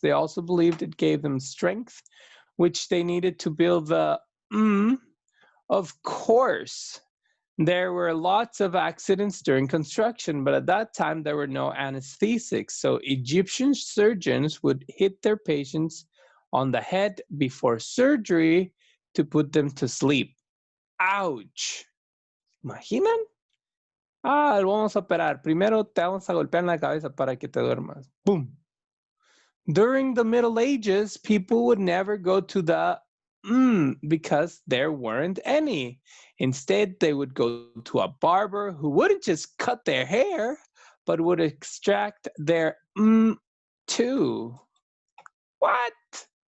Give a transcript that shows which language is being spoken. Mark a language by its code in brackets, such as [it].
[en] They also believed it gave them strength, which they needed to build the Of course, there were lots of accidents during construction, but at that time there were no anesthetics. So Egyptian surgeons would hit their patients on the head before surgery to put them to sleep. [es] Ouch. ¿Imaginan? Vamos a operar. Primero te vamos a golpear en la cabeza para que te duermas. Boom. [en] During the Middle Ages, people would never go to the because there weren't any. Instead, they would go to a barber who wouldn't just cut their hair, but would extract their too. What?